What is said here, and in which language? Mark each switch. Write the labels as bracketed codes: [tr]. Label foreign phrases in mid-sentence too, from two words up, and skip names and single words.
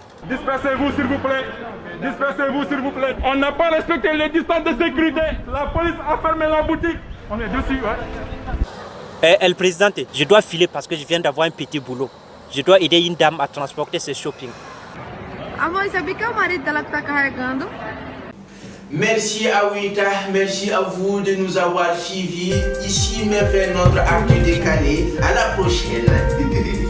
[fr] Dispersez-vous s'il vous plaît. Dispersez-vous s'il vous plaît. On n'a pas respecté les distances de sécurité. La police a fermé la boutique. On est dessus, ouais. Elle présidente, je dois filer parce que je viens d'avoir un petit boulot. Je dois aider une dame à transporter ses shopping. [pt] Amor, sabia que é o marido dela que tá carregando? [fr] Merci à Wita, merci à vous de nous avoir suivis. Ici, mais vers notre actu décalé. À la prochaine.